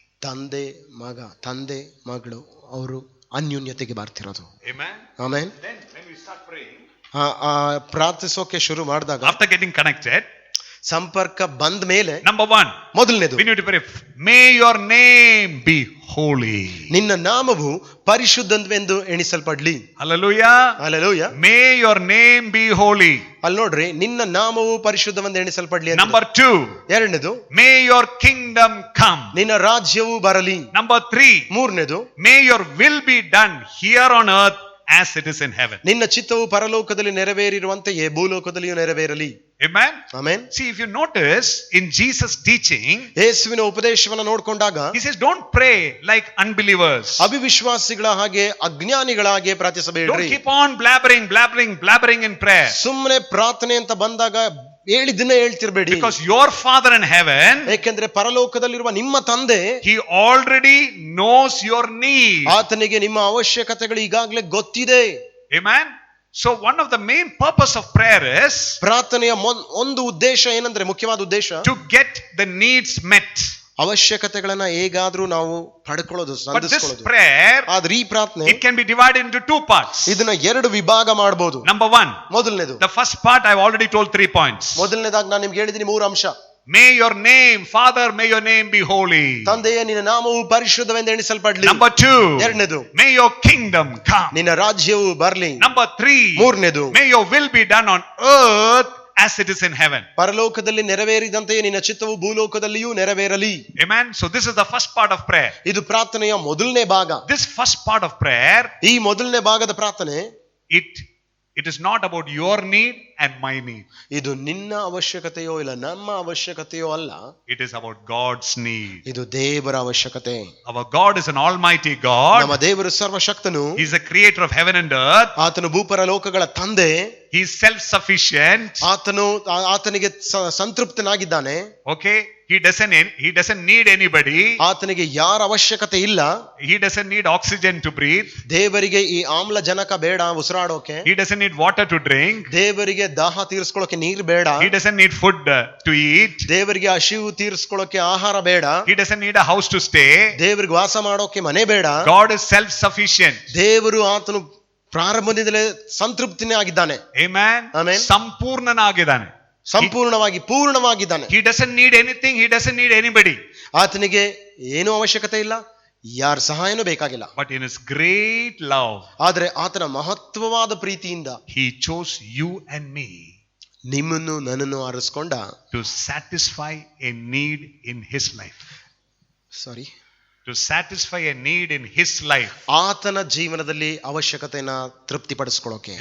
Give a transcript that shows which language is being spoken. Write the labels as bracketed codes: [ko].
[kn] ತಂದೆ ಮಗಳು ಅವರು ಅನ್ಯೋನ್ಯತೆಗೆ ಬರ್ತಿರೋದು. [en] Amen. [kn] Amen. [en] Then when we start praying, [kn] ಪ್ರಾರ್ಥಿಸೋಕೆ ಶುರು ಮಾಡಿದಾಗ, [en] after getting connected, [kn] ಸಂಪರ್ಕ ಬಂದ ಮೇಲೆ, [en] number 1, [kn] ಮೊದಲನೇದು, [en] we need to pray, may your name be holy. [kn] ನಿನ್ನ ನಾಮವು ಪರಿಶುದ್ಧವೆಂದು ಎಣಿಸಲ್ಪಡ್ಲಿ. [en] Hallelujah. Hallelujah. May your name be holy. [kn] ಅಲ್ಲಿ ನೋಡ್ರಿ, ನಿನ್ನ ನಾಮವು ಪರಿಶುದ್ಧವೆಂದು ಎಣಿಸಲ್ಪಡ್ಲಿ. [en] Number 2, [kn] ಎರಡನೇದು, [en] may your kingdom come. [kn] ನಿನ್ನ ರಾಜ್ಯವು ಬರಲಿ. [en] Number 3, [kn] ಮೂರನೇದು, [en] may your will be done here on earth as it is in heaven. [kn] ನಿನ್ನ ಚಿತ್ತವು ಪರಲೋಕದಲ್ಲಿ ನೆರವೇರಿರುವಂತೆಯೇ ಭೂಲೋಕದಲ್ಲಿಯೂ ನೆರವೇರಲಿ. [en] Amen. [kn] Amen. [en] See, if you notice in Jesus' teaching, [kn] ಯೇಸುವಿನ ಉಪದೇಶವನ್ನ ನೋಡ್ಕೊಂಡಾಗ, [en] he says, don't pray like unbelievers. [kn] ಅವಿಶ್ವಾಸಿಗಳ ಹಾಗೆ, ಅಜ್ಞಾನಿಗಳಾಗೆ ಪ್ರಾರ್ಥಿಸಬೇಡ್ರಿ. [en] Don't keep on blabbering in prayer. [kn] ಸುಮ್ಮನೆ ಪ್ರಾರ್ಥನೆ ಅಂತ ಬಂದಾಗ ಹೇಳಿದ್ದನ್ನೇ ಹೇಳ್ತಿರ್ಬೇಡಿ. [en] Because your Father in heaven, [kn] ಏಕೆಂದ್ರೆ ಪರಲೋಕದಲ್ಲಿರುವ ನಿಮ್ಮ ತಂದೆ, [en] he already knows your need. [kn] ಆತನಿಗೆ ನಿಮ್ಮ ಅವಶ್ಯಕತೆಗಳು ಈಗಾಗಲೇ ಗೊತ್ತಿದೆ. [en] Amen. So one of the main purpose of prayer is, [kn] ಪ್ರಾರ್ಥನೆಯ ಒಂದು ಉದ್ದೇಶ ಏನಂದ್ರೆ, ಮುಖ್ಯವಾದ ಉದ್ದೇಶ, [en] to get the needs met. [kn] ಅವಶ್ಯಕತೆಗಳನ್ನ ಹೇಗಾದ್ರೂ ನಾವು ಪಡ್ಕೊಳ್ಳೋದು, [en] But this [kn] ಸಂಧಿಸ್ಕೊಳ್ಳೋದು. [en] prayer, [kn] ಆದ್ರೆ ಈ ಪ್ರಾರ್ಥನೆ, [en] it can be divided into 2 parts. [kn] ಇದನ್ನ 2 ವಿಭಾಗ ಮಾಡಬಹುದು. [en] Number 1, [kn] ಮೊದಲನೇದು, [en] the first part I've already told 3 points. [kn] ಮೊದಲನೇದಾಗಿ ನಾನು ನಿಮ್ಗೆ ಹೇಳಿದೀನಿ 3 ಅಂಶ. [en] May your name, Father, may your name be holy. [kn] ತಂದೆಯೇ, ನಿನ್ನ ನಾಮವು ಪರಿಶುದ್ಧವೆಂದು ಎಣಿಸಲ್ಪಡ್ಲಿ. [en] Number 2, [kn] ಎರಡನೇದು, [en] may your kingdom come. [kn] ನಿನ್ನ ರಾಜ್ಯವು ಬರ್ಲಿ. [en] Number 3, [kn] ಮೂರನೇದು, [en] may your will be done on earth as it is in heaven. [kn] ಪರಲೋಕದಲ್ಲಿ ನೆರವೇರಿದಂತೆಯೇ ನಿನ್ನ ಚಿತ್ತವು ಭೂಲೋಕದಲ್ಲಿಯೂ ನೆರವೇರಲಿ. [en] Amen. So this is the first part of prayer. [kn] ಇದು ಪ್ರಾರ್ಥನೆಯ ಮೊದಲನೇ ಭಾಗ. [en] This first part of prayer, [kn] ಈ ಮೊದಲನೇ ಭಾಗದ ಪ್ರಾರ್ಥನೆ, [en] it is not about your need and my need. [kn] ಇದು ನಿನ್ನ ಅವಶ್ಯಕತೆಯೋ ಇಲ್ಲ ನಮ್ಮ ಅವಶ್ಯಕತೆಯೋ ಅಲ್ಲ. [en] It is about God's need. [kn] ಇದು ದೇವರ ಅವಶ್ಯಕತೆ. [en] Our God is an almighty God. [kn] ನಮ್ಮ ದೇವರು ಸರ್ವಶಕ್ತನು. [en] He is the creator of heaven and earth. [kn] ಆತನು ಭೂಪರ ಲೋಕಗಳ ತಂದೆ. [en] He is self-sufficient. [kn] ಆತನಿಗೆ ಸಂತೃಪ್ತನಾಗಿದ್ದಾನೆ. [en] Okay. He doesn't need anybody. [kn] ಆತನಿಗೆ ಯಾರ ಅವಶ್ಯಕತೆ ಇಲ್ಲ. [en] He doesn't need oxygen to breathe. [kn] ದೇವರಿಗೆ ಈ ಆಮ್ಲಜನಕ ಬೇಡ ಉಸಿರಾಡೋಕೆ. [en] He doesn't need water to drink. [kn] ದೇವರಿಗೆ ದಾಹ ತೀರಿಸ್ಕೊಳ್ಳೋಕೆ ನೀರು ಬೇಡ. [en] He doesn't need food to eat. [kn] ದೇವರಿಗೆ ಹಸಿವು ತೀರಿಸ್ಕೊಳ್ಳೋಕೆ ಆಹಾರ ಬೇಡ. [en] He doesn't need a house to stay. [kn] ದೇವರಿಗೆ ವಾಸ ಮಾಡೋಕೆ ಮನೆ ಬೇಡ. [en] God is self-sufficient. [kn] ದೇವರು ಆತನು ಪ್ರಾರಂಭದಿಂದಲೇ ಸಂತೃಪ್ತಿನೇ ಆಗಿದ್ದಾನೆ. [en] Amen. Amen. [kn] ಸಂಪೂರ್ಣನಾಗಿದ್ದಾನೆ. ಸಂಪೂರ್ಣವಾಗಿ ಪೂರ್ಣವಾಗಿದ್ದಾನೆ. [en] He doesn't need anything. He doesn't need anybody. [kn] ಆತನಿಗೆ ಏನೂ ಅವಶ್ಯಕತೆ ಇಲ್ಲ, ಯಾರ ಸಹಾಯನೂ ಬೇಕಾಗಿಲ್ಲ. [en] But in his great love, [kn] ಆದರೆ ಆತನ ಮಹತ್ವವಾದ ಪ್ರೀತಿಯಿಂದ [en] he chose you and me, [kn] ನಿಮ್ಮನ್ನು ನನ್ನನ್ನು ಆರಿಸಿಕೊಂಡ, [en] to satisfy a need in his life. To satisfy a need in his life. [kn] ಆತನ ಜೀವನದಲ್ಲಿ ಅವಶ್ಯಕತೆಯನ್ನು ತೃಪ್ತಿಪಡಿಸಿಕೊಳ್ಳೋಕೆ.